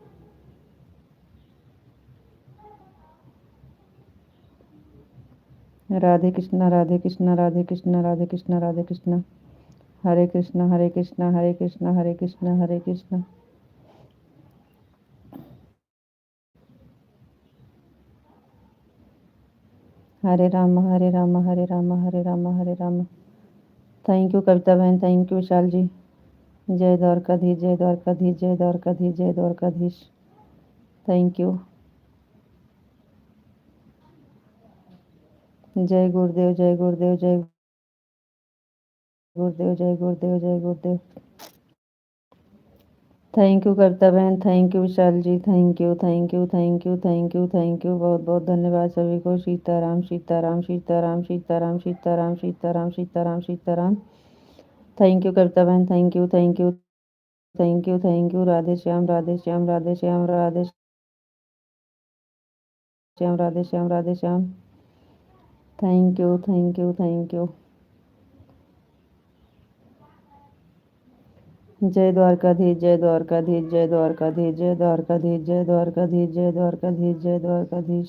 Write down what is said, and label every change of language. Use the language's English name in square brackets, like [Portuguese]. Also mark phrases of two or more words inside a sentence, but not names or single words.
[Hindi] राधे कृष्णा, राधे कृष्णा, राधे कृष्णा, राधे कृष्णा, राधे कृष्णा। हरे कृष्णा, हरे कृष्णा, हरे कृष्णा, हरे कृष्णा, हरे कृष्णा। हरे राम, हरे राम, हरे राम, हरे राम, हरे राम। [English] Thank you कविता बहन, thank you विशाल जी। [Hindi] जय द्वारकाधीश, जय द्वारकाधीश, जय द्वारकाधीश, जय द्वारकाधीश। [English] Thank you. [Hindi] जय गुरुदेव, जय गुरुदेव, जय गुरुदेव, जय गुरुदेव, जय गुरुदेव। [English] Thank you कविता बहन, thank you विशाल जी, Thank you, thank you, thank you, thank you, thank you. [Hindi] बहुत बहुत धन्यवाद सभी को। सीताराम, सीताराम, सीताराम, सीताराम, सीताराम, सीताराम, सीताराम, सीताराम। [English] Thank you कविता बहन, Thank you, thank you, thank you, thank you. [Hindi] राधे श्याम, राधे श्याम, राधे श्याम, राधे श्याम, राधे श्याम, राधे श्याम। [English] Thank you, thank you, thank you. [Hindi] जय द्वारकाधीश, जय द्वारकाधीश, जय द्वारकाधीश, जय द्वारकाधीश, जय द्वारकाधीश, जय द्वारकाधीश, जय द्वारकाधीश।